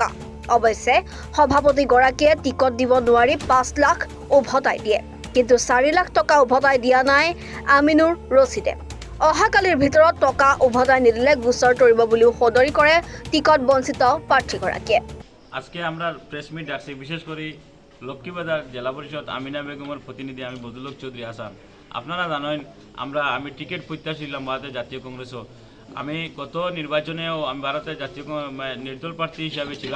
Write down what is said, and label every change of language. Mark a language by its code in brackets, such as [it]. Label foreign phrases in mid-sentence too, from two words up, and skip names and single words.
[as] অৱশ্যে সভাপতিগৰাকীয়ে টিকট দিব নোৱাৰি 5 লাখ উভতাই দিয়ে, কিন্তু 4 লাখ টকা উভতাই দিয়া নাই আমিনুৰ ৰছিদে। অহাকালিৰ ভিতৰত টকা উভতাই নিদিলে গোচৰ তৰিব বুলিও সদৰি কৰে টিকট বঞ্চিত প্ৰাৰ্থীগৰাকীয়ে। [bn] আজকে আমরা [en] press meet [bn] ডাকছি, বিশেষ করে লক্ষ্মীবাজার জেলা পরিষদ আমিনা বেগমের প্রতিনিধি আমি বদরুল চৌধুরী আসান। আপনারা জানেন আমি টিকিট প্রত্যাশী ছিলাম ভারতের জাতীয় কংগ্রেসও। আমি গত নির্বাচনেও আমি ভারতের জাতীয় নির্দল প্রার্থী হিসাবে ছিলাম।